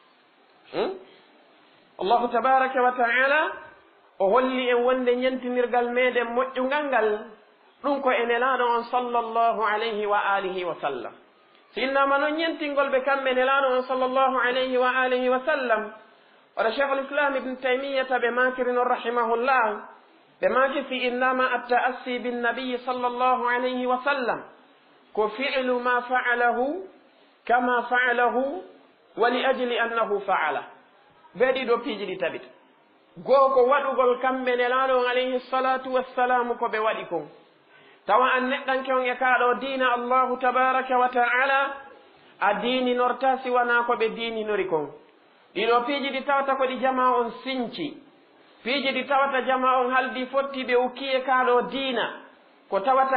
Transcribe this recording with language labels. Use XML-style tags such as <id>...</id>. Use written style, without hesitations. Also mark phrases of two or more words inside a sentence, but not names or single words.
<ar>الله تبارك وتعالى</ar> <ff>o holli en wonde ñentinirgal meɗen moƴƴungal ngal, ɗum ko e nelaɗo on</ff> <ar>صلى الله عليه وآله وسلم.</ar> <ff>si innama noon ñentingol ɓe kamɓe nelaɗo on</ff> <ar>صلى الله عليه وآله وسلم,</ar> <ff>wara cheikh l'islam ibne taymiyata ɓe makiri noon rahimahullah, ɓe maki</ff> <ar>في إنما التأسي بالنبي صلى الله عليه وسلم</ar> <ff>ko</ff> <ar>فعل ما فعله كما فعله ولأجل أنه فعل.</ar> <ff>ɓe ɗiɗo piiji ɗi tabita. goo ko waɗugol kamɓe nelaɗo on</ff> <ar>عليه الصلاة والسلام</ar> <ff>ko ɓe waɗi kon, tawa an neɗɗanke on e kaaɗo diina</ff> <ar>الله تبارك وتعالى</ar> <ff>a diininorta siwana ko ɓe diininori kon. ɗiɗo piiji ɗi tawata ko ɗi jama on sinci, piiji ɗi tawata jama on haldi fotti ɓe ukkiye kaaɗo diina, ko tawata</ff>